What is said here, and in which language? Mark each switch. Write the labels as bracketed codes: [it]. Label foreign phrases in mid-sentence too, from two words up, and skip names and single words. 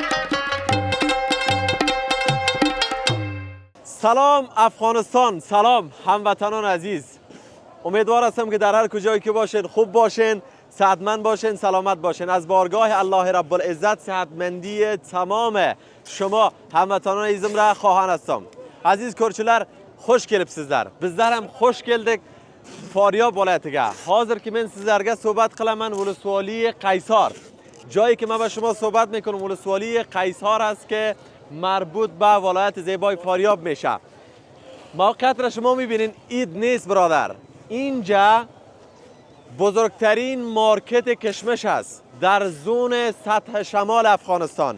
[fa] سلام افغانستان، سلام هموطنان عزیز. امیدوار هستم که در هر کجایی که باشین خوب باشین، صحتمند باشین، سلامت باشین. از بارگاه الله رب العزت صحتمندی تمام شما هموطنان عزیزم را خواهان هستم. [uz] عزیز کرچلر خوش gelipsizler. Bizler hem hoş geldik Faryab vilayetiga. Hozir ki men sizlarga suhbat qilaman ولسوالی قیصار. [fa] جایی که من با شما صحبت میکنم ولسوالی قیصار است که مربوط به ولایت زیبای فاریاب میشه. موقعیت را شما میبینین اید نیست برادر. اینجا بزرگترین مارکت کشمش است در زون سطح شمال افغانستان.